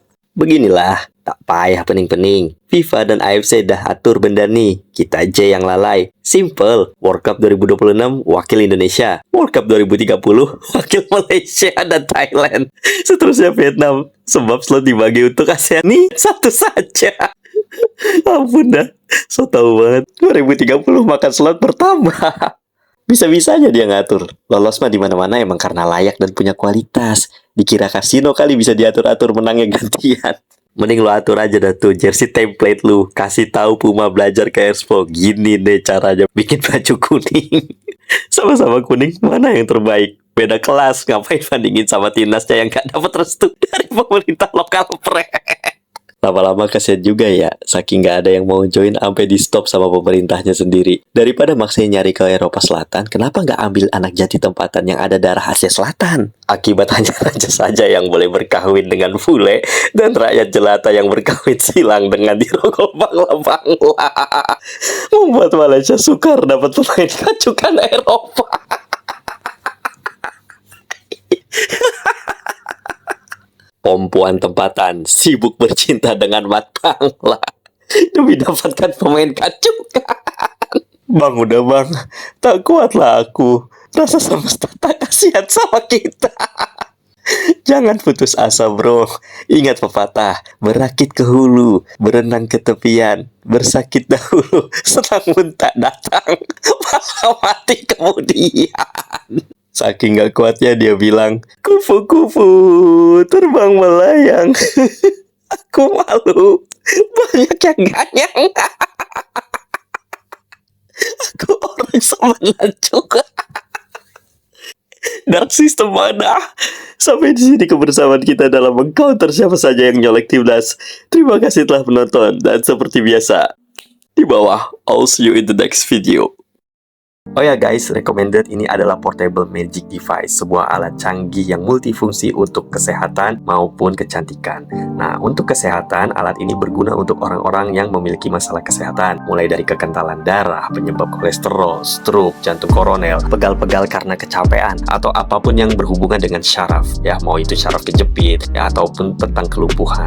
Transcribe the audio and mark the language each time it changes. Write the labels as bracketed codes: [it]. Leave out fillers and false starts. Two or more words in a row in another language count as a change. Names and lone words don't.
[ms] Beginilah, tak payah pening-pening. FIFA dan AFC dah atur benda nih. Kita aja yang lalai. Simple. World Cup 2026 wakil Indonesia. World Cup 2030 wakil Malaysia dan Thailand. Seterusnya Vietnam. Sebab slot dibagi untuk ASEAN nih satu saja. [id] Ampun dah. So tau banget. 2030 makan slot bertambah. Bisa-bisanya dia ngatur. Lolos mah di mana-mana emang karena layak dan punya kualitas. Dikira kasino kali bisa diatur-atur menangnya gantian. Mending lo atur aja dah tuh jersey template lu. Kasih tahu Puma belajar ke Expo. Gini deh caranya bikin baju kuning. Sama-sama kuning, mana yang terbaik? Beda kelas, ngapain bandingin sama timnasnya yang gak dapat restu dari pemerintah lokal pre. Lama-lama kasihan juga ya, saking gak ada yang mau join sampai di stop sama pemerintahnya sendiri. Daripada maksain nyari ke Eropa Selatan, kenapa gak ambil anak jati tempatan yang ada darah Asia Selatan? [ms] Akibat hanya raja saja yang boleh berkahwin dengan bule, dan rakyat jelata yang berkahwin silang dengan dirogol bangla-bangla. Membuat Malaysia sukar dapat pemain kacukan Eropa. Perempuan tempatan sibuk bercinta dengan mat bangla demi dapatkan pemain kacukan. Bang, udah bang, tak kuatlah aku. Rasa semesta tak kasihan sama kita. Jangan putus asa bro. Ingat pepatah, berakit ke hulu, berenang ke tepian, bersakit dahulu, senang pun tak datang, malah mati kemudian. [id] Saking gak kuatnya dia bilang, kupu-kupu terbang melayang. Aku malu, banyak yang ganyang. Aku orang sebenarnya juga. Dark System mana? Sampai di sini kebersamaan kita dalam mengcounter siapa saja yang nyolek timnas. Terima kasih telah menonton, dan seperti biasa, di bawah, [en] I'll see you in the next video. [id] Oh ya guys, recommended ini adalah [en] portable magic device, [id] sebuah alat canggih yang multifungsi untuk kesehatan maupun kecantikan. Nah, untuk kesehatan, alat ini berguna untuk orang-orang yang memiliki masalah kesehatan, mulai dari kekentalan darah, penyebab kolesterol, stroke, jantung koroner, pegal-pegal karena kecapean, atau apapun yang berhubungan dengan syaraf, ya mau itu syaraf kejepit, ya ataupun tentang kelumpuhan.